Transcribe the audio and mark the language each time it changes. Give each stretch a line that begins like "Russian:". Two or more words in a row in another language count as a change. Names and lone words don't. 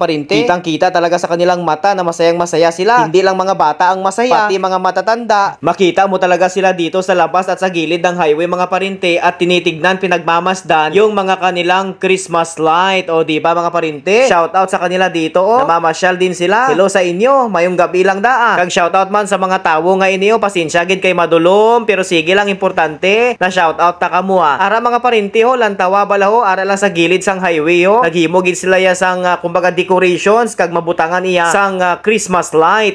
Filipino: Kitang makita talaga sa kanilang mata na masayang masaya sila. Hindi lang mga bata ang masaya, pati mga matatanda. Makita mo talaga sila dito sa labas at sa gilid ng highway mga parinte at tinitignan, pinagmamasdan yung mga kanilang
English: Christmas light.
Filipino: O di ba mga parinte?
English: Shout out
Filipino: sa kanila dito namamasyal din sila.
Hiligaynon: Hello sa inyo, mayong gabi lang daan. Kag
English: shout out
Hiligaynon: man sa mga tawo nga inyo, pasensya gid kay madulom, pero sige lang, importante na
English: shout out
Hiligaynon: ta kamo Ara mga parinte ho, lantawa bala ho, ara lang sa gilid sang highway ho. Naghimo gid sila ya sang kumbaga decorations kag mabutangan iya sang
English: Christmas light.